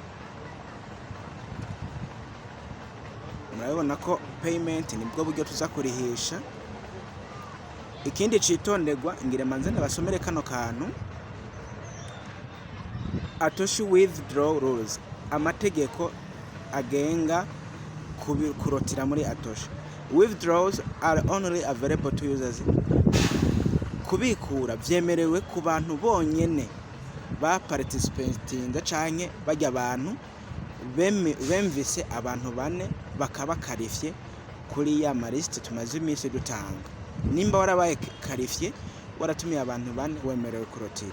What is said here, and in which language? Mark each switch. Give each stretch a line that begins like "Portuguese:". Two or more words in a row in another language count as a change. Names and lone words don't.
Rundi: Murabibona ko payment nibwo buryo tuza kurihisha. Ikindi citonderwa, ngire manze ndabasomere kano kantu. Atoshi
English: withdraw rules,
Rundi: amategeko agenga kurotira muri Atoshi.
English: Withdrawals are only available to users.
Rundi: Kubikura vyemerewe ku bantu bonyene ba participating canke bajya abantu bemvise abantu bane bakaba karifye kuri ya maliste tumaze iminsi dutanga. Nimba warabaye karifye waratumiye abantu bane, wemerewe kurotira.